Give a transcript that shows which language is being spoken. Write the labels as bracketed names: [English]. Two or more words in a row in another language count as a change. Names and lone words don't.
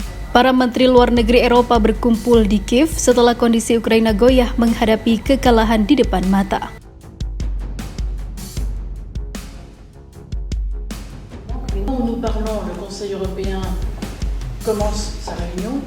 [Indonesian] Para Menteri Luar Negeri Eropa berkumpul di Kiev setelah kondisi Ukraina goyah menghadapi kekalahan di depan mata. [French] Nous parlons, le Conseil européen commence sa réunion.